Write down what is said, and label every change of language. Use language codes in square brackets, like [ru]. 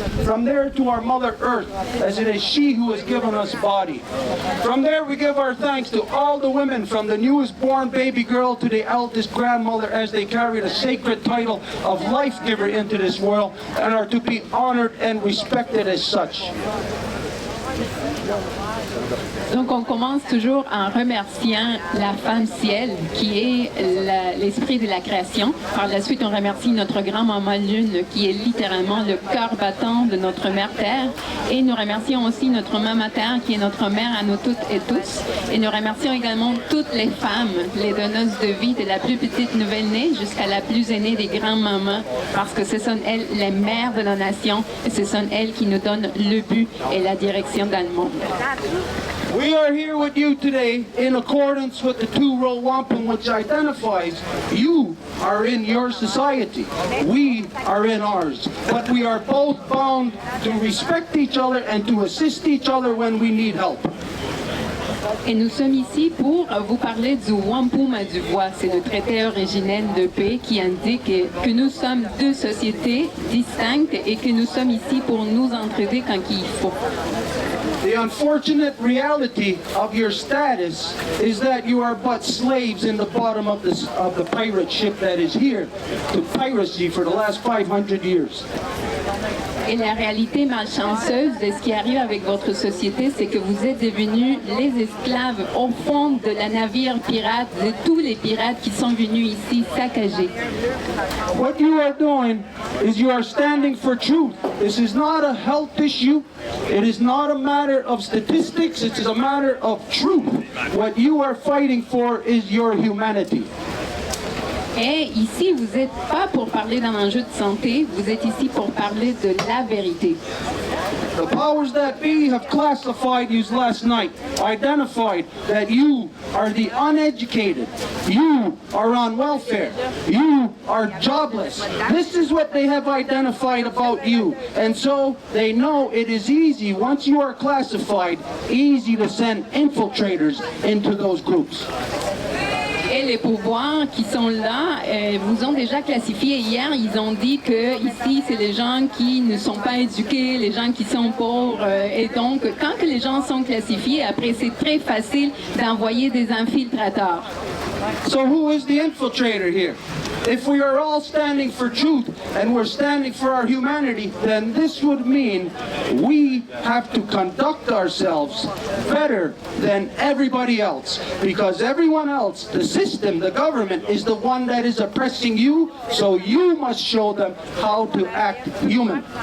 [en] From there to our Mother Earth, as it is she who has given us body. From there we give our thanks to all the women, from the newest born baby girl to the eldest grandmother, as they carry the sacred title of life giver into this world and are to be honored and respected as such. [fr] Donc on commence toujours en remerciant la femme ciel qui est l'esprit de la création. Par la suite, on remercie notre grand-maman Lune qui est littéralement le cœur battant de notre mère Terre. Et nous remercions aussi notre maman Terre qui est notre mère à nous toutes et tous. Et nous remercions également toutes les femmes, les donneuses de vie, de la plus petite nouvelle-née jusqu'à la plus aînée des grands-mamans, parce que ce sont elles les mères de la nation et ce sont elles qui nous donnent le but et la direction dans le monde. [en] We are here with you today in accordance with the two-row wampum, which identifies you are in your society. We are in ours. But we are both bound to respect each other and to assist each other when we need help. [fr] Et nous sommes ici pour vous parler du Wampum à Dubois. C'est le traité originel de paix qui indique que nous sommes deux sociétés distinctes et que nous sommes ici pour nous entraider quand il faut. [en] The unfortunate reality of your status is that you are but slaves in the bottom of the pirate ship that is here to piracy for the last 500 years. [fr] Et la réalité malchanceuse de ce qui arrive avec votre société, c'est que vous êtes devenus les esclaves au fond de la navire pirate, de tous les pirates qui sont venus ici saccager. [en] What you are doing is you are standing for truth. This is not a health issue. It is not a matter of statistics. It is a matter of truth. What you are fighting for is your humanity. [fr] Et ici, vous n'êtes pas pour parler d'un enjeu de santé, vous êtes ici pour parler de la vérité. [en] The powers that be have classified you last night, identified that you are the uneducated, you are on welfare, you are jobless. This is what they have identified about you. And so they know it is easy, once you are classified, easy to send infiltrators into those groups. [fr] Et les pouvoirs qui sont là vous ont déjà classifié hier. Ils ont dit que ici, c'est les gens qui ne sont pas éduqués, les gens qui sont pauvres. Et donc, quand que les gens sont classifiés, après, c'est très facile d'envoyer des infiltrateurs. [en] So who is the infiltrator here? If we are all standing for truth and we're standing for our humanity, then this would mean we have to conduct ourselves better than everybody else. Because everyone else, the system, the government, is the one that is oppressing you, so you must show them how to act human.